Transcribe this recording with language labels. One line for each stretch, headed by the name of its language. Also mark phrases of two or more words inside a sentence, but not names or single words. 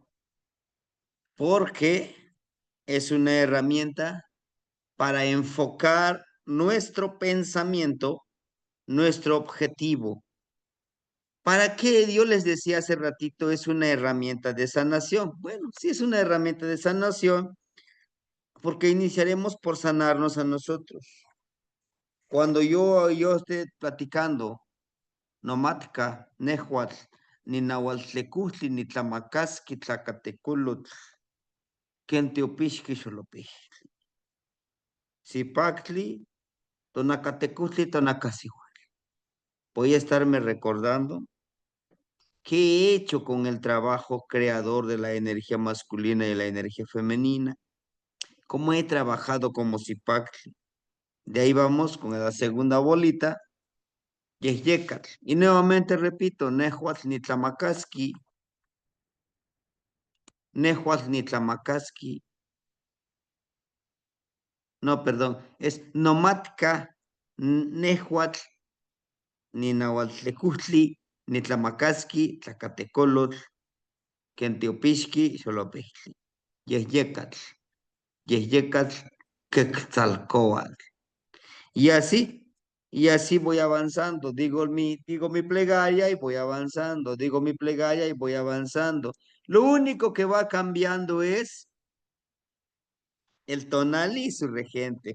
Spanish: Porque es una herramienta para enfocar nuestro pensamiento, nuestro objetivo. ¿Para qué? Yo les decía hace ratito, es una herramienta de sanación. Bueno, sí es una herramienta de sanación, porque iniciaremos por sanarnos a nosotros. Cuando yo esté platicando,
Nahuatl languages: nomática, nehuatl, ni nahualtlecutli, ni tlamacasqui, tlacateculotl, quenteopixqui, xolopix, zipactli, tonacatecutli, tonacasihuatl.
Spanish: Voy a estarme recordando qué he hecho con el trabajo creador de la energía masculina y la energía femenina, cómo he trabajado como zipactli. De ahí vamos con la segunda bolita, Yehyecatl. Y nuevamente repito,
Nahuatl languages: Nehuatl Nitlamakaski, Nehuatl Nitlamakaski.
Spanish: No, perdón, es
Nahuatl languages: Nomatka, Nehuatl, Ninahuatltecutli, Nitlamakaski, Tlacatecolotl, Quenteopixqui, Xolopextli.
Spanish: Yehyecatl, Yehyecatl, Quetzalcóatl. Y así voy avanzando. Digo mi plegaria y voy avanzando. Digo mi plegaria y voy avanzando. Lo único que va cambiando es el tonal y su regente.